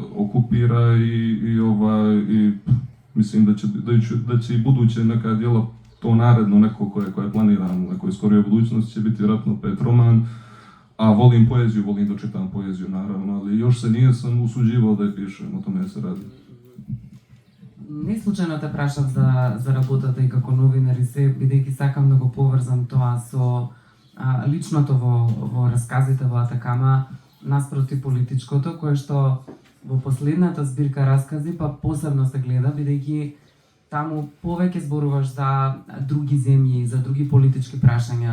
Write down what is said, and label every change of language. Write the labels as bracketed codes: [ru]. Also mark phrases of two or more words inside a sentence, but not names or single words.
[bs] okupira i mislim da će i buduće neka djela to naredno neko koje je planirano u nekoj skorijoj budućnosti će biti vjerojatno 5 roman, a volim poeziju, volim da čitam poeziju naravno, ali još se nisam usuđivao da je pišem, o tome se radi. [mk] Не случајно те прашав за работата и како новинар и се, бидејќи сакам да го поврзам тоа со личното во расказите во Атакама наспроти политичкото, кое што во последната збирка раскази па посебно се гледа, бидејќи таму повеќе зборуваш за други земји, за други политички прашања.